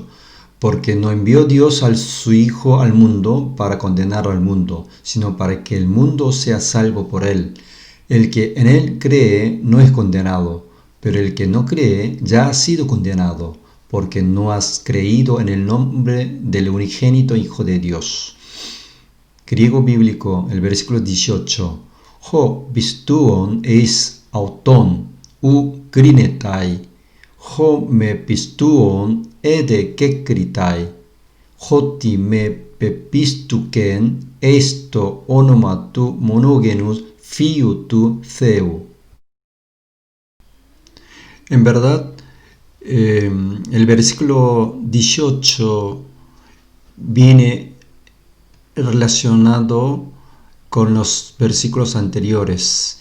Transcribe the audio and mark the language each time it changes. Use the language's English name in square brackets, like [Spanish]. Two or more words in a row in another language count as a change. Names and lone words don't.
[Spanish] Porque no envió Dios a su Hijo al mundo para condenar al mundo, sino para que el mundo sea salvo por él. El que en él cree no es condenado, pero el que no cree ya ha sido condenado, porque no has creído en el nombre del unigénito Hijo de Dios. Griego bíblico, el versículo 18. [Greek] Ὁ πιστεύων εἰς αὐτὸν οὐ κρίνεται. ὁ μὴ πιστεύων ἤδη κέκριται. ὅτι μὴ πεπίστευκεν εἰς τὸ ὄνομα τοῦ μονογενοῦς υἱοῦ τοῦ θεοῦ. [Spanish] En verdad, el versículo 18 viene relacionado con los versículos anteriores.